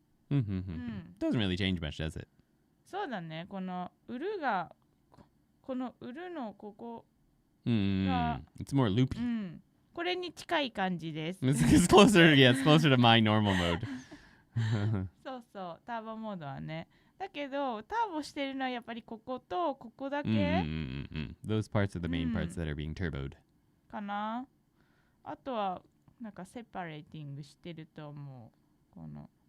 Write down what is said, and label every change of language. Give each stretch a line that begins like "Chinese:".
English: Doesn't really change much, does it?
Japanese: そうだね。このうるがこのうるのここが、
English: It's more loopy.
Japanese: これに近い感じです。
English: It's closer, yeah, it's closer to my normal mode.
Japanese: そうそう、ターボモードはね。だけど、ターボしてるのはやっぱりこことここだけ
English: Those parts are the main parts that are being turboed.
Japanese: かな。あとは、なんかセパレーティングしてると思う。この。